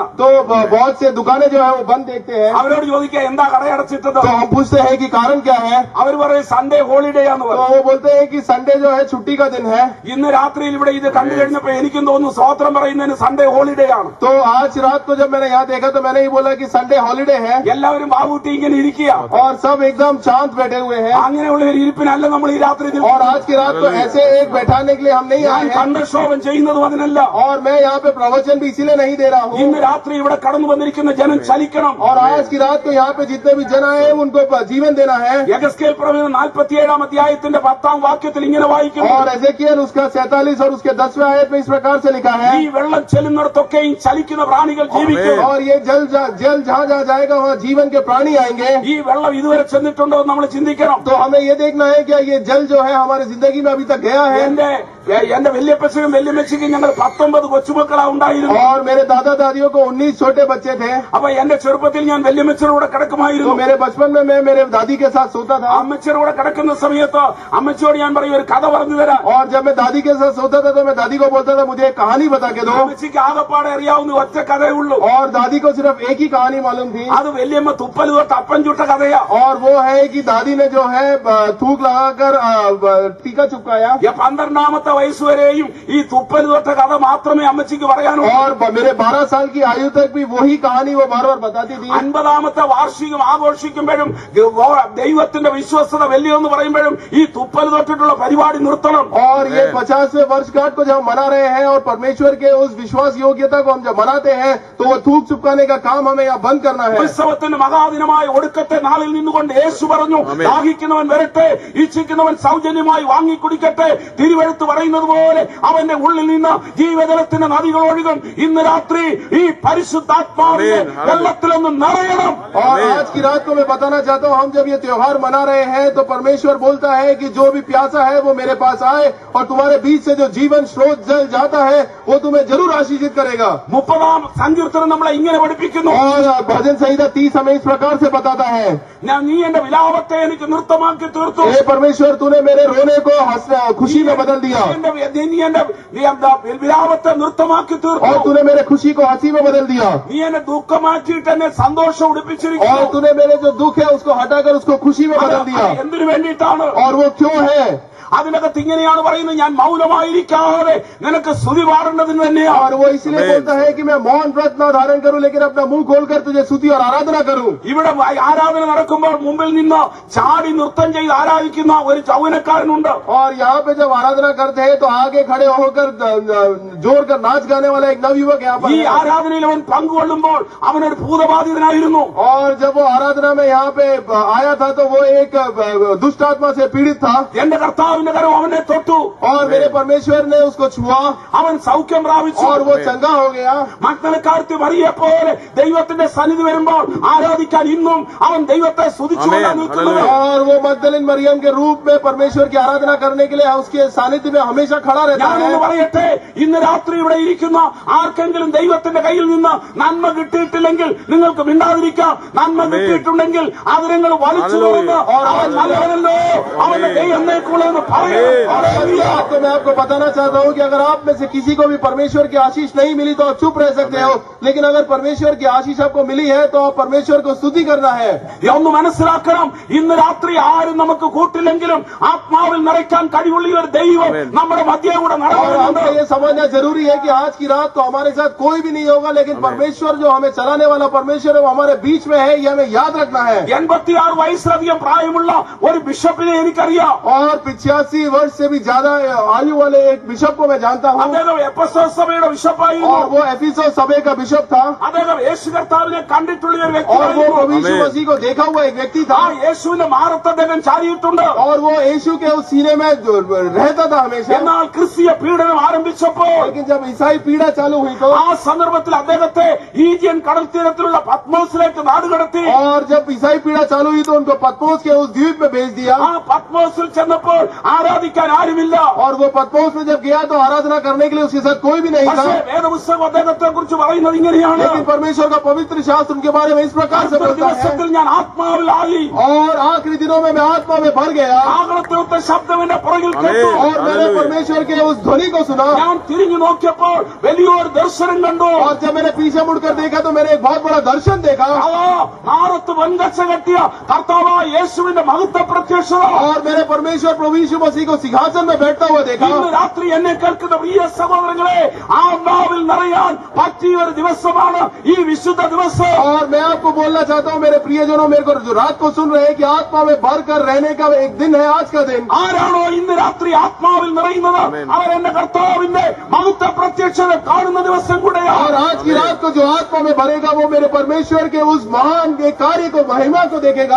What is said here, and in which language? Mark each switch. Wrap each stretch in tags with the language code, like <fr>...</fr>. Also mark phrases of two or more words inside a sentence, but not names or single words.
<hi>तो बहुत से दुकानें जो है वो बंद देखते हैं.</hi> <ml>അവരോട് ചോദിക്കുക എന്താ കട അടച്ചിട്ടത്?</ml> <hi>तो हम पूछते हैं कि कारण क्या है.</hi> <ml>അവർ പറയും</ml> <en>Sunday holiday</en> <ml>ആന്ന്</ml> <hi>तो</hi> <ml>പറയും.</ml> <hi>वो बोलते हैं कि संडे जो है छुट्टी का दिन है.</hi> <ml>ഇന്ന് രാത്രിയിൽ ഇവിടെ ഇത് കണ്ടു കഴിഞ്ഞപ്പോ എനിക്കും തോന്നുന്നു സ്തോത്രം പറയുന്നതിന്</ml> <en>Sunday holiday</en> <ml>ആണ്.</ml> <hi>तो आज रात को जब मैंने यहाँ देखा तो मैंने ही बोला कि</hi> <en>Sunday holiday</en> <hi>है</hi> <ml>എല്ലാവരും ബാബൂട്ടി ഇങ്ങനെ ഇരിക്കുക.</ml> <hi>और सब एकदम शांत बैठे हुए हैं.</hi> <ml>അങ്ങനെയുള്ള ഒരു ഇരിപ്പിനല്ല നമ്മൾ ഈ രാത്രി</ml> <hi>और आज की रात को ऐसे एक बैठाने के लिए हम नहीं आए हैं.</hi> <ml>കണ്ടക്ഷോഭം ചെയ്യുന്നതും അതിനല്ല.</ml> <hi>और मैं यहाँ पे प्रवचन भी इसीलिए नहीं दे रहा हूँ.</hi> <ml>ഇന്ന് രാത്രി ഇവിടെ കടന്നു വന്നിരിക്കുന്ന ജനം ചലിക്കണം.</ml> <hi>और आज की रात को यहाँ पे जितने भी जन आए हैं उनको जीवन देना है.</hi> <ml>യെഹെസ്കേൽ പ്രവചനം 47-ാം അധ്യായത്തിന്റെ 10-ാം വാക്യത്തിൽ ഇങ്ങനെ വായിക്കുന്നു.</ml> <hi>और एजेकियल उसका 47 और उसके 10वें आयत में इस प्रकार से लिखा है.</hi> <ml>ഈ വെള്ളം ചെല്ലുന്നിടത്തൊക്കെയും ചലിക്കുന്ന പ്രാണികൾ ജീവിക്കും.</ml> <hi>और ये जल जहाँ जहाँ जाएगा वहाँ जीवन के प्राणी आएंगे.</hi> <ml>ഈ വെള്ളം ഇതുവരെ ചെന്നിട്ടുണ്ടോ എന്ന് നമ്മൾ ചിന്തിക്കണം.</ml> <hi>तो हमें ये देखना है क्या ये जल जो है हमारी जिंदगी में अभी तक गया है.</hi> <ml>എന്റെ വല്യപ്പച്ചനും വല്യമ്മച്ചിക്കും ഞങ്ങൾ 19 കൊച്ചുമക്കളാ ഉണ്ടായിരുന്നു.</ml> <hi>और मेरे दादा दादियों को 19 छोटे बच्चे थे.</hi> <ml>അപ്പൊ എന്റെ ചെറുപ്പത്തിൽ ഞാൻ വല്യമ്മച്ചയുടെ കൂടെ</ml> <hi>तो</hi> <ml>കിടക്കുമായിരുന്നു.</ml> <hi>मेरे बचपन में मैं मेरे दादी के साथ सोता था.</hi> <ml>അമ്മച്ചിയുടെ കൂടെ കിടക്കുന്ന സമയത്ത് അമ്മച്ചിയോട് ഞാൻ പറയും ഒരു കഥ പറഞ്ഞു തരാം.</ml> <hi>और जब मैं दादी के साथ सोता था तो मैं दादी को बोलता था मुझे एक कहानी बता के दो.</hi> <ml>അമ്മച്ചിക്ക് ആകപ്പാടെ അറിയാവുന്ന ഒറ്റ കഥയേ ഉള്ളൂ.</ml> <hi>और दादी को सिर्फ एक ही कहानी मालूम थी.</hi> <ml>അത് വല്യമ്മ തുപ്പൽ തൊട്ട് അപ്പം ചുട്ട കഥയാ.</ml> <hi>और वो है कि दादी ने जो है थूक लगाकर टीका चिपकाया.</hi> <ml>12-ാമത്തെ വയസ്സ് വരെയും ഈ തുപ്പൽ തൊട്ട കഥ മാത്രമേ അമ്മച്ചിക്ക് പറയാനുള്ളൂ.</ml> <hi>और मेरे 12 साल की आयु तक भी वही कहानी वो बार बार बताती थी.</hi> <ml>50-ാമത്തെ വാർഷികം ആഘോഷിക്കുമ്പോഴും ദൈവത്തിന്റെ വിശ്വസ്തത വലിയെന്ന് പറയുമ്പോഴും ഈ തുപ്പൽ തൊട്ടിട്ടുള്ള പരിപാടി നിർത്തണം.</ml> <hi>और ये 50वें वर्षगांठ को जब हम मना रहे हैं और परमेश्वर के उस विश्वास योग्यता को हम जब मनाते हैं तो वो थूक चिपकाने का काम हमें यहाँ बंद करना है.</hi> <ml>ഉത്സവത്തിന്റെ മഹാദിനമായ ഒടുക്കത്തെ നാളിൽ നിന്നുകൊണ്ട് യേശു പറഞ്ഞു, ദാഹിക്കുന്നവൻ വരട്ടെ, ഇച്ഛിക്കുന്നവൻ സൗജന്യമായി വാങ്ങി കുടിക്കട്ടെ, തിരുവെഴുത്ത് തിരുവെഴുത്ത് പറയുന്നത് പോലെ അവന്റെ ഉള്ളിൽ നിന്ന് ജീവജലത്തിന്റെ നദികൾ ഒഴുകും. ഇന്ന് രാത്രി ഈ പരിശുദ്ധാത്മാവിനെ വെള്ളത്തിലൊന്ന് നിറയണം.</ml> <hi>और आज की रात को मैं बताना चाहता हूँ, हम जब ये त्योहार मना रहे हैं तो परमेश्वर बोलता है कि जो भी प्यासा है वो मेरे पास आए और तुम्हारे बीच से जो जीवन स्रोत जल जाता है वो तुम्हें जरूर आशीषित करेगा.</hi> <ml>30-ാം സങ്കീർത്തനം നമ്മളെ ഇങ്ങനെ പഠിപ്പിക്കുന്നു.</ml> <hi>और भजन संहिता 30 हमें इस प्रकार से बताता है,</hi> <ml>നീ എന്റെ വിലാപത്തെ എനിക്ക് നൃത്തമാക്കി തീർത്തു.</ml> <hi>हे परमेश्वर तूने मेरे रोने को खुशी में बदल दिया</hi> <ml>നീ എന്റെ വിലാപത്തെ നൃത്തമാക്കി തീർത്തു.</ml> <hi>और तूने मेरे खुशी को हंसी में बदल दिया</hi> <ml>നീ എന്നെ ദുഃഖമാക്കിയിട്ട് എന്നെ സന്തോഷം</ml> <hi>और</hi> <ml>ഉടുപ്പിച്ചിരിക്കുന്നു.</ml> <hi>तूने मेरे जो दुख है उसको हटाकर उसको खुशी में बदल दिया.</hi> <ml>എന്തിനു വേണ്ടിയിട്ടാണ്?</ml> <hi>और वो क्यों है?</hi> <ml>അതിനകത്ത് ഇങ്ങനെയാണ് പറയുന്നത്, ഞാൻ മൗനമായിരിക്കാതെ നിനക്ക് സ്തുതി പാടേണ്ടതിന് തന്നെയാണ്.</ml> <hi>और वो इसलिए बोलता है कि मैं मौन व्रत न धारण करूं लेकिन अपना मुंह खोलकर तुझे स्तुति और आराधना करूं.</hi> <ml>ഇവിടെ ആരാധന നടക്കുമ്പോൾ മുമ്പിൽ നിന്ന് ചാടി നൃത്തം ചെയ്ത് ആരാധിക്കുന്ന ഒരു ചൗവനക്കാരനുണ്ട്.</ml> <hi>और यहाँ पे जब आराधना करते हैं तो आगे खड़े होकर जोर कर नाच गाने वाला एक नवयुवक यहाँ पर</hi> <ml>ഈ</ml> <hi>है.</hi> <ml>ആരാധനയിൽ അവൻ പങ്കുകൊള്ളുമ്പോൾ അവനൊരു ഭൂതബാധിതനായിരുന്നു.</ml> <hi>और जब वो आराधना में यहाँ पे आया था तो वो एक दुष्ट आत्मा से पीड़ित था</hi> <ml>എന്റെ കർത്താവിന്റെ കരം അവനെ തൊട്ടു.</ml> <hi>और मेरे परमेश्वर ने उसको छुआ</hi> <ml>അവൻ സൗഖ്യം പ്രാപിച്ചു.</ml> <hi>और वो चंगा हो गया.</hi> <ml>മഗ്ദലക്കാരത്തി മറിയെ പോലെ ദൈവത്തിന്റെ സന്നിധി വരുമ്പോൾ ആരാധിക്കാൻ ഇന്നും അവൻ ദൈവത്തെ സ്തുതിച്ചുകൊണ്ടാണ് നിൽക്കുന്നത്.</ml> <hi>और वो मगदलिन मरियम के रूप में परमेश्वर की आराधना करने के लिए उसके सानिध्य में हमेशा खड़ा रहता</hi> <ml>ഞാനൊന്ന്</ml> <hi>है.</hi> <ml>പറയട്ടെ, ഇന്ന് രാത്രി ഇവിടെ ഇരിക്കുന്ന ആർക്കെങ്കിലും ദൈവത്തിന്റെ കയ്യിൽ നിന്ന് നന്മ കിട്ടിയിട്ടില്ലെങ്കിൽ നിങ്ങൾക്ക് മിണ്ടാതിരിക്കാം. നന്മ കിട്ടിയിട്ടുണ്ടെങ്കിൽ അത് നിങ്ങൾ വലിച്ചു തുറന്ന് അവൻ നല്ലവനല്ലോ അവന്റെ ദൈവം എന്നേക്കുള്ളതെന്ന് പറയണം.</ml> <hi>तो मैं आपको बताना चाहता हूँ कि अगर आप में से किसी को भी परमेश्वर की आशीष नहीं मिली तो आप चुप रह सकते हो, लेकिन अगर परमेश्वर की आशीष आपको मिली है तो आप परमेश्वर को स्तुति करना है.</hi> <ml>ഒന്ന് മനസ്സിലാക്കണം, ഇന്ന് രാത്രി ആരും നമുക്ക് കൂട്ടില്ലെങ്കിലും ആത്മാവിൽ നിറയ്ക്കാൻ കഴിവുള്ള ഒരു ദൈവം നമ്മുടെ മധ്യേ കൂടെ</ml> <hi>और</hi> <ml>നടക്കുന്നുണ്ട്.</ml> <hi>हमको ये समझना जरूरी है कि आज की रात तो हमारे साथ कोई भी नहीं होगा, लेकिन परमेश्वर जो हमें चलाने वाला परमेश्वर है वो हमारे बीच में है, ये हमें याद रखना है.</hi> <ml>86 വയസ്സിലധികം പ്രായമുള്ള ഒരു ബിഷപ്പിനെ എനിക്കറിയാം.</ml> <hi>और 85 वर्ष से भी ज्यादा आयु वाले एक बिशप को मैं जानता हूँ.</hi> <ml>അദ്ദേഹം എഫെസോസ് സഭയുടെ ബിഷപ്പായിരുന്നു.</ml> <hi>और वो एफिसस सभा का बिशप था.</hi> <ml>അദ്ദേഹം യേശു കർത്താവിനെ കണ്ടിട്ടുള്ള ഒരു</ml> <hi>और वो</hi> <ml>വ്യക്തിയായിരുന്നു.</ml> <hi>प्रभु यीशु मसीह को देखा हुआ एक व्यक्ति</hi> <ml>ആ</ml> <hi>था.</hi> <ml>യേശുവിന്റെ മാറത്ത് അദ്ദേഹം ചാരിയിട്ടുണ്ട്.</ml> <hi>और वो यीशु के उस सीने में रहता था हमेशा.</hi> <ml>എന്നാൽ ക്രിസ്തീയ പീഡനം ആരംഭിച്ചപ്പോൾ</ml> <hi>लेकिन जब ईसाई पीड़ा चालू हुई तो</hi> <ml>ആ സന്ദർഭത്തിൽ അദ്ദേഹത്തെ ഈജിയൻ കടൽ തീരത്തിലുള്ള പത്മോസിലേക്ക് നാടുകടത്തി.</ml> <hi>और जब ईसाई पीड़ा चालू हुई तो उनको पतमोस के उस द्वीप में भेज दिया.</hi> <ml>ആ പത്മോസിൽ ചെന്നപ്പോൾ ആരാധിക്കാൻ ആരുമില്ല.</ml> <hi>और वो पतमोस में जब गया तो आराधना करने के लिए उसके साथ कोई भी नहीं</hi> <ml>പക്ഷേ</ml> <hi>था.</hi> <ml>വേദപുസ്തകം അദ്ദേഹത്തെ കുറിച്ച് പറയുന്നത് ഇങ്ങനെയാണ്,</ml> <hi>लेकिन परमेश्वर का पवित्र शास्त्र उनके बारे में इस प्रकार से</hi> <ml>അടുത്ത</ml> <hi>बोलता है,</hi> <ml>ദിവസത്തിൽ ഞാൻ ആത്മാവിലായി</ml> <hi>और आखिरी दिनों में मैं आत्मा में भर गया</hi> <ml>കാഹളത്തിലത്തെ ശബ്ദം എന്റെ പുറകിൽ കേട്ടു.</ml> <hi>और मैंने परमेश्वर के उस ध्वनि को सुना.</hi> <ml>ഞാൻ തിരിഞ്ഞു നോക്കിയപ്പോൾ വലിയൊരു ദർശനം കണ്ടു.</ml> <hi>और जब मैंने पीछे मुड़कर देखा तो मैंने एक बहुत बड़ा दर्शन देखा.</hi> <ml>മാറത്ത് വെങ്കച്ച കെട്ടിയ കർത്താവായ യേശുവിന്റെ മഹത്വ പ്രത്യക്ഷത.</ml> <hi>और मैंने परमेश्वर प्रभु यीशु मसीह को सिंहासन में बैठता हुआ देखा.</hi> <ml>ഇന്ന് രാത്രി എന്നെ കേൾക്കുന്ന പ്രിയ സഹോദരങ്ങളെ, ആത്മാവിൽ നിറയാൻ പറ്റിയ ഒരു ദിവസമാണ് ഈ വിശുദ്ധ ദിവസം.</ml> <hi>और मैं आपको बोलना चाहता हूँ मेरे प्रियजनों, मेरे को जो रात को सुन रहे हैं कि आत्मा में भर कर रहने का एक दिन है आज का दिन.</hi> <ml>ആരാണോ ഇന്ന് രാത്രി ആത്മാവിൽ നിറയുന്നത് അവർ എന്റെ കർത്താവിന്റെ മഹത്വ പ്രത്യക്ഷത കാണുന്ന ദിവസം</ml> <hi>और</hi> <ml>കൂടെയാണ്.</ml> <hi>आज की रात को जो आत्मा में भरेगा वो मेरे परमेश्वर के उस महान के कार्य को, महिमा को देखेगा.</hi>